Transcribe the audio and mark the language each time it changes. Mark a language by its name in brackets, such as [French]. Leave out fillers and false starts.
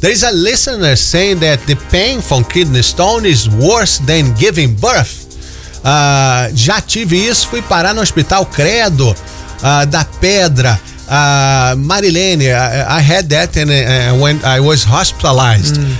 [English] There is a listener saying that the pain from kidney stone is worse than giving birth. [Portuguese] Já tive isso, fui parar no hospital Credo. [English] Da pedra, Marilene, I had that when I was hospitalized.